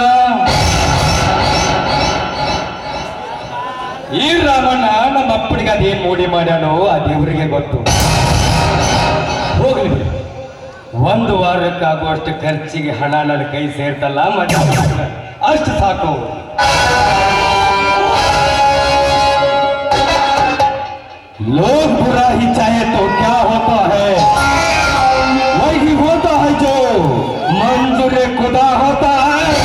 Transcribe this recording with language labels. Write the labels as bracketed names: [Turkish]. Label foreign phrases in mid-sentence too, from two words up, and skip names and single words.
[Kannada] ಈ ರಾಮಣ್ಣ ನಮ್ಮ ಅಪ್ಪನಿಗೆ ಮನಸ್ಸಿಗೆ ಅದೇನ್ ಮೂಡಿ ಮಾಡ್ಯಾನೋ ಆ ದೇವರಿಗೆ ಗೊತ್ತು. ಹೋಗ್ಲಿ ಬಿಡು. ಒಂದು ವಾರಕ್ಕಾಗುವಷ್ಟು ಖರ್ಚಿಗೆ ಹಣ ನನ್ನ ಕೈ ಸೇರ್ತಲ್ಲ ಮಜಾ ಅಷ್ಟು ಸಾಕು. [Hindi] लोग बुरा ही चाहे तो क्या होता है, वही होता है जो मंजूर खुदा होता है.